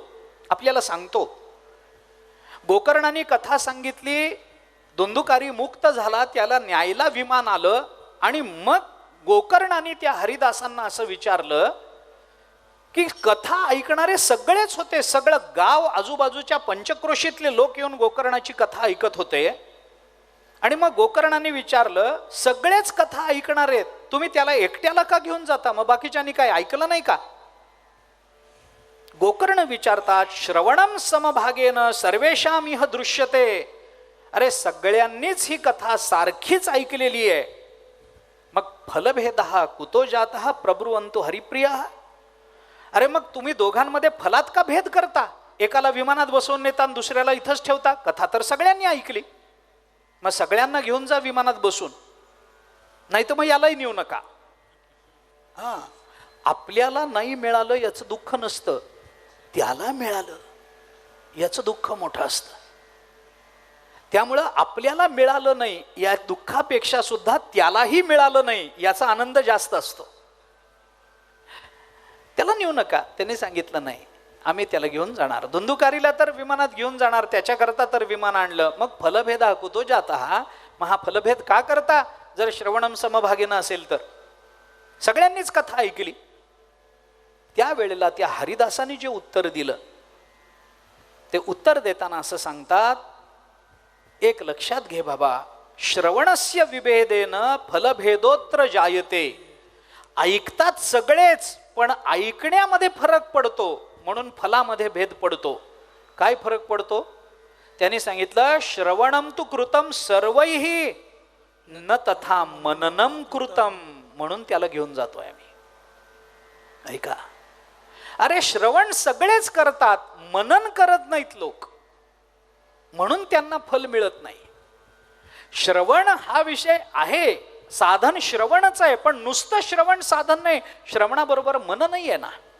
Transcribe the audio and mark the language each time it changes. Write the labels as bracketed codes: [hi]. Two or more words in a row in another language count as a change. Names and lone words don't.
[mr] आपल्याला सांगतो, गोकर्णाने कथा सांगितली, धुंदुकारी मुक्त झाला, त्याला न्यायला विमान आलं आणि मग गोकर्णाने त्या हरिदासांना असं विचारलं की कथा ऐकणारे सगळेच होते, सगळं गाव आजूबाजूच्या पंचक्रोशीतले लोक येऊन गोकर्णाची कथा ऐकत होते. आणि मग गोकर्णाने विचारलं, सगळेच कथा ऐकणार आहेत, तुम्ही त्याला एकट्याला का घेऊन जाता, मग बाकीच्यांनी काय ऐकलं नाही का? गोकर्ण विचारतात, [sa] श्रवणम समभागेन सर्वेषाम इह दृश्यते. [mr] अरे सगळ्यांनीच ही कथा सारखीच ऐकलेली आहे, मग [sa] फलभेदः कुतो जातः प्रब्रुवन्तु हरिप्रियः. [mr] अरे मग तुम्ही दोघांमध्ये फलात का भेद करता? एकाला विमानात बसवून नेता आणि दुसऱ्याला इथंच ठेवता. कथा तर सगळ्यांनी ऐकली, मग सगळ्यांना घेऊन जा विमानात बसून, नाही तर मग यालाही नेऊ नका. आपल्याला नाही मिळालं याचं दुःख नसतं, त्याला मिळालं याचं दुःख मोठं असतं. त्यामुळं आपल्याला मिळालं नाही या दुःखापेक्षा सुद्धा त्यालाही मिळालं नाही याचा आनंद जास्त असतो. त्याला नेऊ नका, त्यांनी सांगितलं नाही, आम्ही त्याला घेऊन जाणार. धुंदुकारीला तर विमानात घेऊन जाणार, त्याच्याकरता तर विमान आणलं. [sa] मग फलभेदा कुतो जातः, [mr] मग हा फलभेद का करता? जर [sa] श्रवणम समभागेनं [mr] असेल तर सगळ्यांनीच कथा ऐकली. त्यावेळेला त्या हरिदासांनी जे उत्तर दिलं ते उत्तर देताना असं सांगतात, एक लक्षात घे बाबा, [sa] श्रवणस्य विभेदेन फलभेदोत्र जायते. [mr] ऐकतात सगळेच, पण ऐकण्यामध्ये फरक पडतो, म्हणून फलामध्ये भेद पडतो. काय फरक पडतो? त्यांनी सांगितलं, [sa] श्रवणम तु कृतम सर्वैहि न तथा मननम कृतम. [mr] म्हणून त्याला घेऊन जातोय आम्ही. ऐका, अरे श्रवण सगळेच करतात, मनन करत नाहीत लोक, म्हणून त्यांना फल मिळत नाही. श्रवण हा विषय आहे, साधन श्रवणच आहे, पण नुसतं श्रवण साधन नाही, श्रवणाबरोबर मननही आहे ना.